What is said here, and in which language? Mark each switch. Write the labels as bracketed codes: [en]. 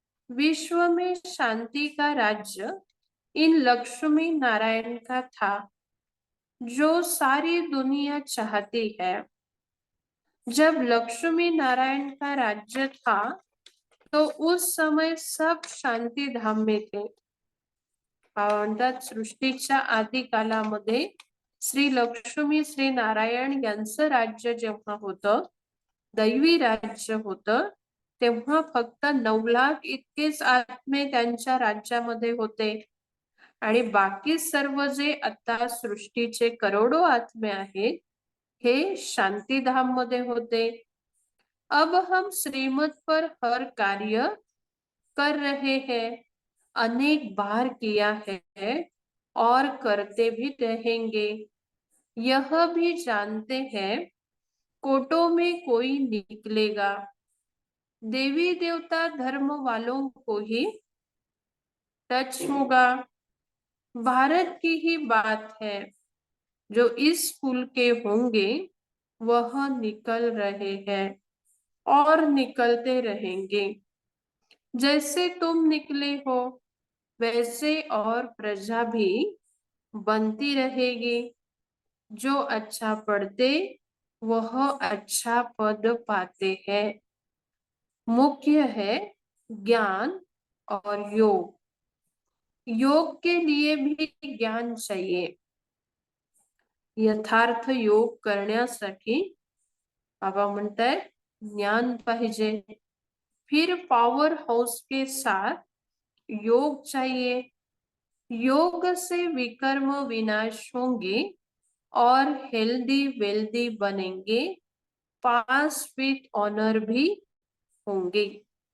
[hi] विश्व में शांति का राज्य इन लक्ष्मी नारायण का था, जो सारी दुनिया चाहती है। जब लक्ष्मी नारायण का राज्य था तो उस समय सब शांती धाम में थे। [mr] म्हणतात सृष्टीच्या आदी कालामध्ये श्री लक्ष्मी श्री नारायण यांचं राज्य जेव्हा होतं, दैवी राज्य होतं, तेव्हा फक्त 9 लाख इतकेच आत्मे त्यांच्या राज्यामध्ये होते आणि बाकी सर्व जे आता सृष्टीचे करोडो आत्मे आहेत हे शांतिधाम मध्ये होते। [hi] अब हम श्रीमत पर हर कार्य कर रहे हैं, अनेक बार किया है और करते भी रहेंगे। यह भी जानते हैं कोटों में कोई निकलेगा। देवी देवता धर्म वालों को ही टच होगा। भारत की ही बात है, जो इस कुल के होंगे वह निकल रहे हैं और निकलते रहेंगे। जैसे तुम निकले हो वैसे और प्रजा भी बनती रहेगी। जो अच्छा पढ़ते वह अच्छा पद पाते हैं। मुख्य है ज्ञान और योग। योग के लिए भी ज्ञान चाहिए। [mr] यथार्थ योग करण्यासाठी बाबा म्हणताय ज्ञान पाहिजे। [hi] फिर पावर हाउस के साथ योग चाहिए। योग से विकर्म विनाश होंगे और हेल्दी वेल्दी बनेंगे, [en] pass with honour [hi] भी होंगे।